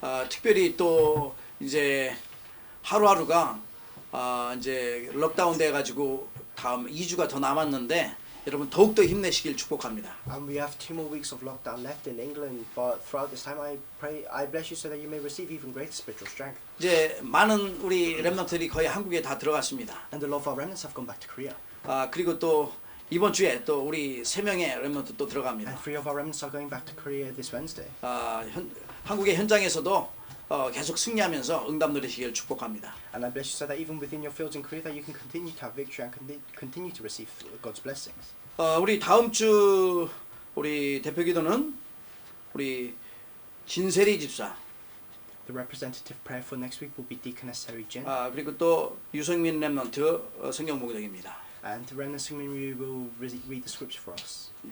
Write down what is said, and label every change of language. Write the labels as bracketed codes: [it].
[ko] 특별히 또 이제 하루하루가 이제 록다운 돼 가지고 다음 2주가 더 남았는데 여러분 더욱더 힘내시길 축복합니다. [en] And we have 2 more weeks of lockdown left in England, but throughout this time I bless you so that you may receive even greater spiritual strength. [ko] 이제 많은 우리 렘넌트들이 거의 한국에 다 들어갔습니다. [en] And a lot of our remnants have gone back to Korea. [ko] 그리고 또 이번 주에 또 우리 3명의 렘넌트 또 들어갑니다. [en] And 3 of our remnants are going back to Korea this Wednesday. [ko] 한국의 현장에서도 계속 승리하면서 응답 누리시길 축복합니다. [en] And I bless you so that even within your fields in Korea that you can continue to have victory and continue to receive God's blessings. [ko] 우리 다음 주 우리 대표 기도는 우리 진세리 집사. [en] The representative prayer for next week will be Deaconess Seri Jin. [ko] 그리고 또 유성민 렘넌트 성경 목적입니다. [en] And the remnant seminary will read the scripture for us.